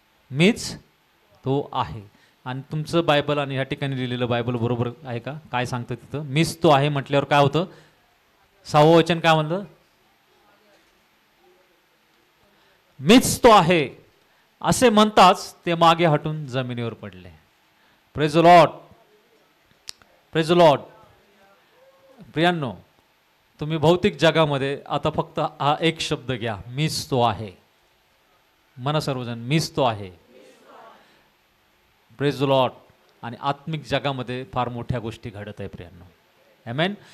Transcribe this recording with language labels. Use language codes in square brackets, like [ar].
[mr] मीच तो आहे. आणि तुमचं बायबल आणि ह्या ठिकाणी लिहिलेलं बायबल बरोबर आहे का? काय सांगतं तिथं? मीच तो आहे म्हटल्यावर काय होतं? 6वं वचन काय म्हणतं? मीच तो आहे असे म्हणताच ते मागे हटून जमिनीवर पडले. [en] Praise the lord, praise the lord. [mr] प्रियांनो, तुम्ही भौतिक जगामध्ये आता फक्त हा एक शब्द घ्या, मीच तो आहे. म्हणा सर्वजण, मीच तो आहे. [en] Praise the lord. [mr] आणि आत्मिक जगामध्ये फार मोठ्या गोष्टी घडत आहे प्रियांनो. आमेन.